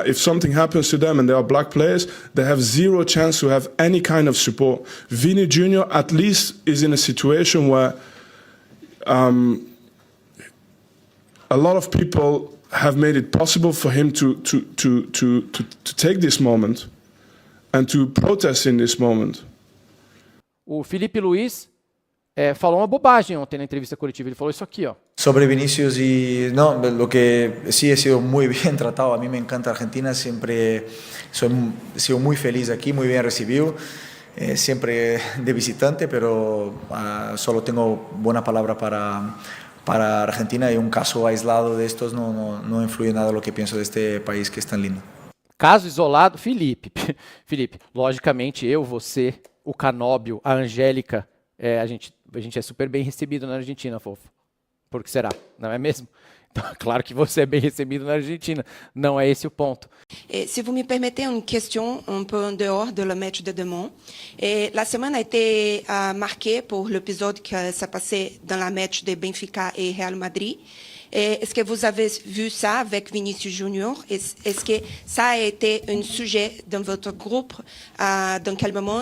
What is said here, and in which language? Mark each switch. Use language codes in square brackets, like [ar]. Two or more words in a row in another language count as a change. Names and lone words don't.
[en] If something happens to them and they are black players, they have zero chance to have any kind of support. Vini Jr. at least is in a situation where a lot of people have made it possible for him to take this moment and to protest in this moment. [pt] O Felipe Luiz falou uma bobagem ontem na entrevista coletiva. Ele falou isso aqui, ó. [es] Sobre Vinicius y no, lo que sí he sido muy bien tratado. A mí me encanta Argentina, siempre he sido muy feliz aquí, muy bien recibido. Siempre de visitante, pero solo tengo buena palabra para Argentina, y un caso aislado de estos no influye nada en lo que pienso de este país que es tan lindo. [pt] Caso isolado, Felipe, logicamente eu, você, o Canóbio, a Angélica, a gente é super bem recebido na Argentina, fofo. Por que será? Não é mesmo? Então, claro que você é bem recebido na Argentina, não é esse o ponto. [fr] Si vous me permettez une question un peu en dehors de le match de demain. La semaine a été marquée pour l'épisode qui s'est passé dans la match de Benfica et Real Madrid. Est-ce que vous avez vu ça avec Vinicius Junior? Est-ce que ça a été un sujet dans votre groupe dans quel moment?